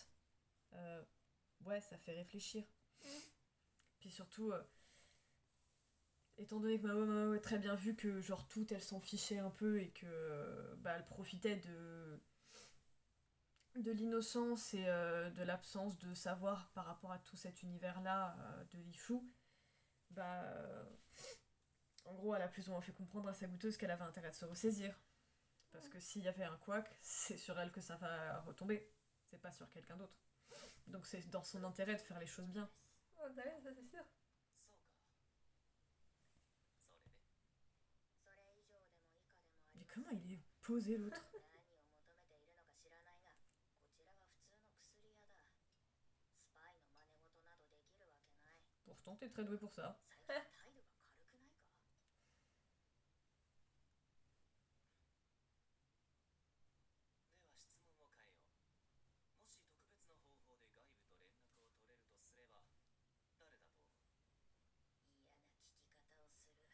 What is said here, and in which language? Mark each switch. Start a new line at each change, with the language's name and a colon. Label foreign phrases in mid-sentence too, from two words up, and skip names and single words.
French: Ouais, ça fait réfléchir. Puis surtout, étant donné que Mao a très bien vu que genre toutes elles s'en fichaient un peu et que bah elle profitait de l'innocence et de l'absence de savoir par rapport à tout cet univers là de Li Shu, En gros, elle a plus ou moins fait comprendre à sa goûteuse qu'elle avait intérêt de se ressaisir. Parce que s'il y avait un couac, c'est sur elle que ça va retomber. C'est pas sur quelqu'un d'autre. Donc c'est dans son intérêt de faire les choses bien. Oh, bah ouais, ça c'est sûr.
Japanese: そうかそれでそれ以上でも以下でもあり
French: Mais
Japanese: ません
French: comment il est posé l'autre
Japanese: 何を求めているのか知らないがこちらは普通の薬屋だスパイの真似事などできるわけない
French: Pourtant, t'es très doué pour ça.
Japanese: 最近態度が軽くないかでは質問を変えよう。もし特別な方法で外部と連絡を取れるとすれば誰だと思う？嫌な聞き方をする